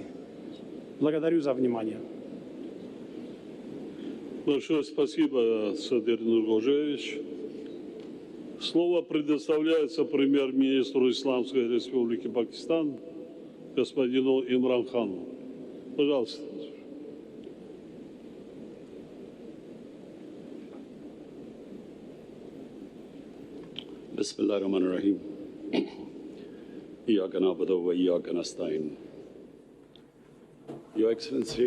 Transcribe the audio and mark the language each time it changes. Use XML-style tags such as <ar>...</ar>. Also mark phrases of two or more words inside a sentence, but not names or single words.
<ru>Благодарю за внимание. Большое спасибо, Садыр Нургожевич. Слово предоставляется премьер-министру Исламской Республики Пакистан, господину Имран Хану. Пожалуйста.</ru> <ar>بسم الله الرحمن الرحيم. إياك نعبد وإياك نستعين.</ar> <en>Your Excellency,</en>